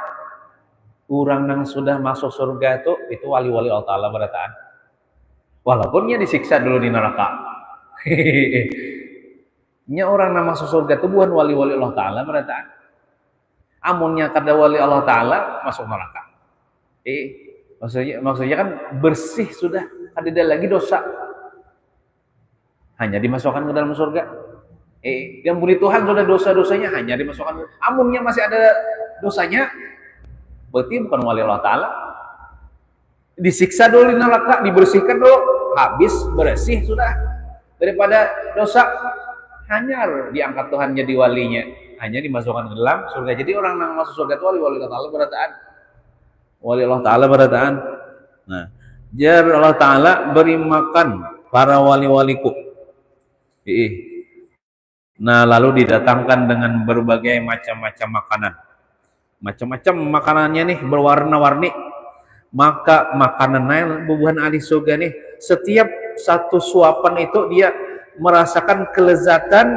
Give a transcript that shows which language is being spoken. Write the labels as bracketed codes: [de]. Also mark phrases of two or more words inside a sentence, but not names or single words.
[bjn] Orang yang sudah masuk surga itu wali-wali Allah Ta'ala berataan. Walaupun dia disiksa dulu di neraka. Nya orang yang masuk surga itu bukan wali-wali Allah Ta'ala berataan. Amunnya kada wali Allah Ta'ala masuk neraka. Maksudnya kan bersih sudah, kada ada lagi dosa. Hanya dimasukkan ke dalam surga. Yang punya Tuhan sudah dosa-dosanya hanya dimasukkan. Amunnya masih ada dosanya, berarti bukan wali Allah Ta'ala. Disiksa dulu di neraka, dibersihkan dulu, habis bersih sudah daripada dosa, hanya diangkat Tuhan jadi walinya, hanya dimasukkan ke dalam surga. Jadi orang yang masuk surga itu wali Allah Ta'ala berataan, wali Allah Ta'ala berataan. Nah, jar Allah Ta'ala beri makan para wali-waliku. Nah lalu didatangkan dengan berbagai macam-macam makanan. Macam-macam makanannya nih berwarna-warni. Maka makanannya bubuhan ahli surga nih, setiap satu suapan itu dia merasakan kelezatan.